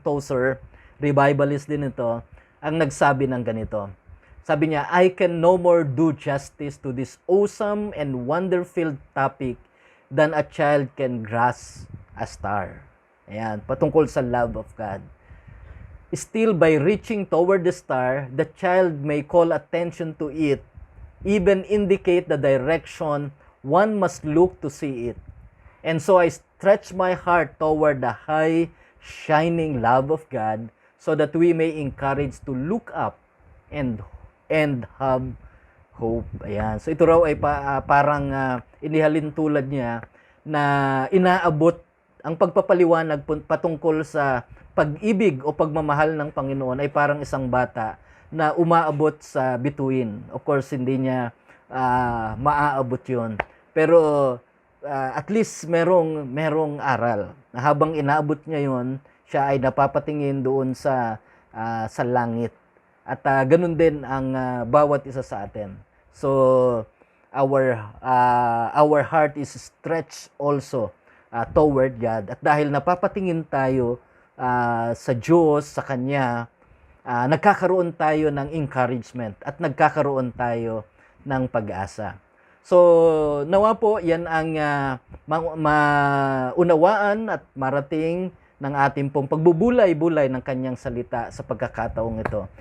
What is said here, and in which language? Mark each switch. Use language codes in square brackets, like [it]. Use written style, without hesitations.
[tl] Tozer, revivalist din ito, ang nagsabi ng ganito. Sabi niya, [en] I can no more do justice to this awesome and wonder-filled topic than a child can grasp a star. [tl] Ayan, patungkol sa love of God. [en] Still, by reaching toward the star, the child may call attention to it, even indicate the direction one must look to see it. And so I stretch my heart toward the high, shining love of God, so that we may encourage to look up and have hope. [tl] Ayan. So ito raw ay parang inihalin tulad niya na inaabot ang pagpapaliwanag patungkol sa pag-ibig o pagmamahal ng Panginoon ay parang isang bata na umaabot sa bituin. [en] Of course, [tl] hindi niya maaabot yun. Pero at least merong aral na habang inaabot niya yun, siya ay napapatingin doon sa langit. At ganun din ang bawat isa sa atin. [en] So our heart is stretched also toward God. [tl] At dahil napapatingin tayo sa Diyos, sa Kanya, nagkakaroon tayo ng encouragement at nagkakaroon tayo ng pag-asa. So, nawa po, yan ang maunawaan at marating ng ating pong pagbubulay-bulay ng kanyang salita sa pagkakataong ito.